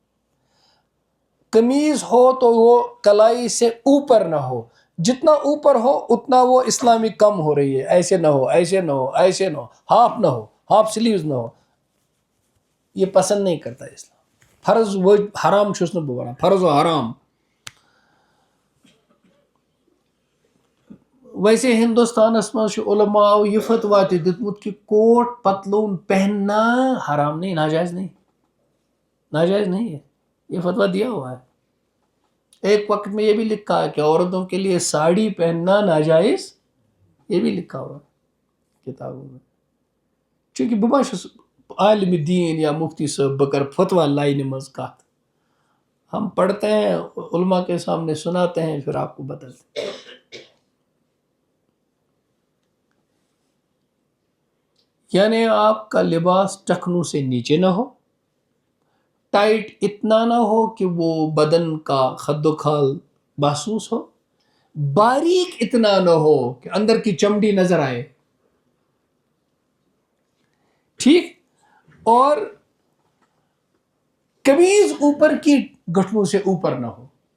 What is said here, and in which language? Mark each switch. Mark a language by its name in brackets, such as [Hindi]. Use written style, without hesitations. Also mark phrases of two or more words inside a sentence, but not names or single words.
[Urdu] قمیض ہو تو وہ کلائی سے اوپر نہ ہو، جتنا اوپر ہو اتنا وہ اسلامی کم ہو رہی ہے. ایسے نہ ہو، ایسے نہ ہو، ایسے نہ ہو، ہاف نہ ہو، [English] half sleeves [Urdu] نہ ہو. یہ پسند نہیں کرتا اسلام. فرض وہ حرام [Kashmiri] چھُس نہٕ بہٕ وَنان، [Urdu] فرض و حرام. [Kashmiri] ویسے ہندوستانس منٛز چھُ علماء یہ فتوا تہِ دیُتمُت [Urdu] کہ کوٹ پتلون پہننا حرام نہیں، ناجائز نہیں، ناجائز نہیں ہے. یہ فتوا دیا ہوا ہے. ایک وقت میں یہ بھی لکھا ہے کہ عورتوں کے لیے ساڑی پہننا ناجائز، یہ بھی لکھا ہوا ہے کتابوں میں. [Kashmiri] چونکہ بہٕ ما چھُس عالم دین یا مفتی صاحب بہٕ کر فتوا لائنہِ منٛز کتھ. [Urdu] ہم پڑھتے ہیں، علماء کے سامنے سناتے ہیں، پھر آپ کو بتاتے ہیں. یعنی آپ کا لباس ٹخنوں سے نیچے نہ ہو، ٹائٹ اتنا نہ ہو کہ وہ بدن کا خد و خال محسوس ہو، باریک اتنا نہ ہو کہ اندر کی چمڑی نظر آئے، ٹھیک، اور قمیض اوپر کی گھٹنوں سے اوپر نہ ہو.